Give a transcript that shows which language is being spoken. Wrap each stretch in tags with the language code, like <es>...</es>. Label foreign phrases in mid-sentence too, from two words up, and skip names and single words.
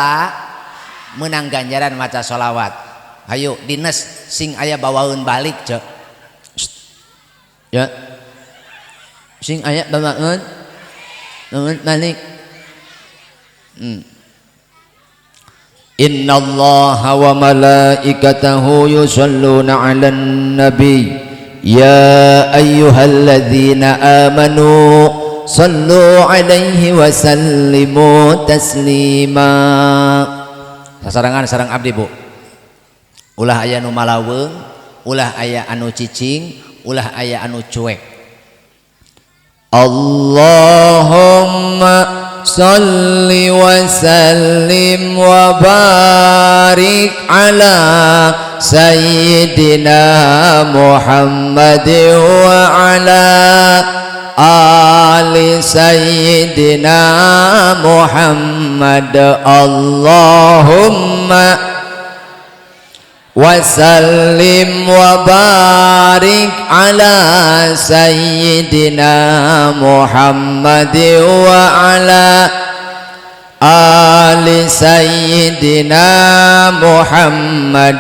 <su>sholawat ayo dinas sing aya bawaeun balik cek ya sing aya bawaeun balik</su> <ar>إن الله وملائكته يصلون على النبي يا أيها الذين آمنوا صلوا عليه وسلموا تسليما.</ar> <su>Sasarangan sareng abdi Bu, ulah aya nu malaweung, ulah aya anu cicing, ulah aya anu cuek.</su> <ar>اللهم صل وسلم وبارك على سيدنا محمد وعلى آل سيدنا محمد. اللهم وسلم وبارك على سيدنا محمد وعلى آل سيدنا محمد.</ar>